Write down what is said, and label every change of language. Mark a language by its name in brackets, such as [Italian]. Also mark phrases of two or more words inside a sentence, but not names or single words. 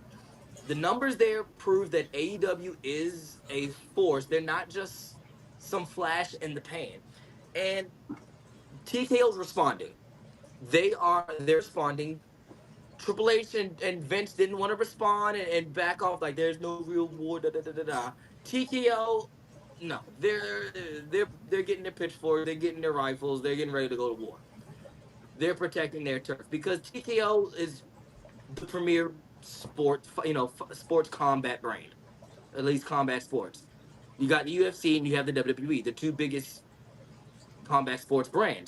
[English] The numbers there prove that AEW is a force. They're not just some flash in the pan. And TKO's responding. They're responding. Triple H and Vince didn't want to respond and back off like there's no real war. Da da da da da. TKO, no, they're getting their pitchforks, they're getting their rifles, they're getting ready to go to war. They're protecting their turf because TKO is the premier sports combat brand, at least combat sports. You got the UFC and you have the WWE, the two biggest combat sports brands.